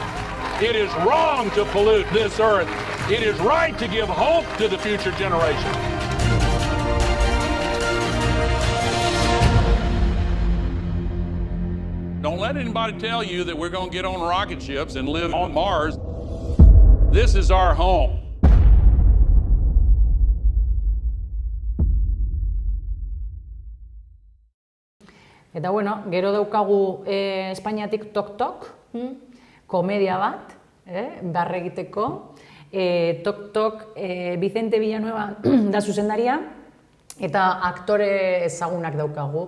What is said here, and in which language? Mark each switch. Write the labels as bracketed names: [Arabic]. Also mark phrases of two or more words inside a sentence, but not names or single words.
[English] It is wrong to pollute this earth. It is right to give hope to the future generation. let anybody tell you that we're going to get on rocket ships and live on Mars. This is our home. [Basque] Eta bueno, gero daukagu Espainiatik Tok-Tok, komedia bat, barre egiteko. Tok-Tok, Vicente Villanueva da zuzendaria, eta aktore ezagunak daukagu.